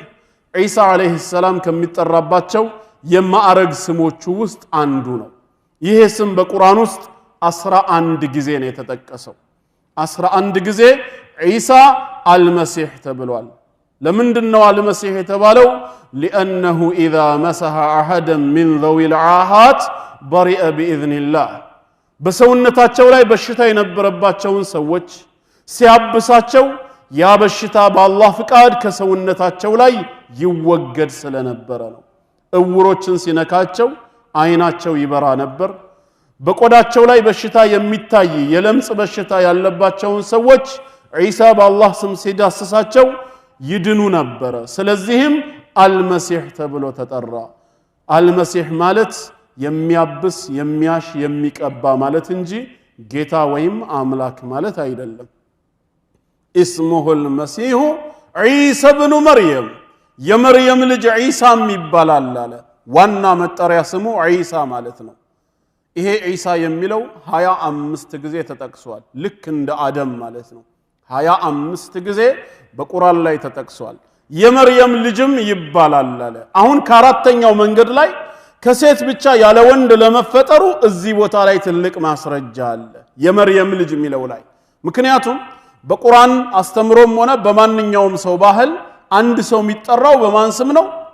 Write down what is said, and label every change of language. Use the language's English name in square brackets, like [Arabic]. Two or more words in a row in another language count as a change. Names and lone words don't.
[Amharic] ዒሳ [Arabic] عليه السلام [Amharic] ከሚጠራባቸው የማዕረግ ስሞቹ ውስጥ አንዱ ነው። ይሄ ስም በቁርአን ውስጥ 11 ጊዜ ነው የተጠቀሰው 11 ጊዜ ዒሳ አልመሲህ ተብሏል ለምንድነው አልመሲህ የተባለው [Arabic] لانه اذا مسح احدا من ذوي العاهات برئ باذن الله [Amharic] በሰውነታቸው ላይ በሽታ የነበረባቸውን ሰዎች ሲያብሳቸው ያ በሽታ በአላህ ፍቃድ ከሰውነታቸው ላይ ይወገድ ስለነበረ ነው እውሮችን ሲነካቸው አይናቸው ይበራ ነበር በቆዳቸው ላይ በሽታ የሚታይ የለምጽ በሽታ ያለባቸውን ሰዎች ዒሳ በአላህ ስም ሲዳስሳቸው ይድኑ ነበር ስለዚህም አልመሲህ ተብሎ ተጠራ አልመሲህ ማለት የሚያብስ የሚያሽ የሚቀባ ማለት እንጂ ጌታ ወይም አምላክ ማለት አይደለም [Arabic] اسمه المسيح عيسى ابن مريم [Amharic] የመርየም ልጅ ዒሳ ይባላል አለ ዋና መጠሪያ ስሙ ዒሳ ማለት ነው ይሄ ዒሳ የሚለው 25 ጊዜ ተጠቅሷል ልክ እንደ አደም ማለት ነው 25 ጊዜ በቁርአን ላይ ተጠቅሷል የመርየም ልጅም ይባላል አለ አሁን ከአራተኛው መንገድ ላይ ከሴት ብቻ ያለ ወንድ ለመፈጠሩ እዚህ ቦታ ላይ ትልቅ ማስረጃ አለ የመርየም ልጅ የሚለው ላይ ምክንያቱም በቁርአን አስተምሮም ሆነ በማንኛውም ሰው ባህል አንድ ሰው የሚጠራው በማን ስም ነው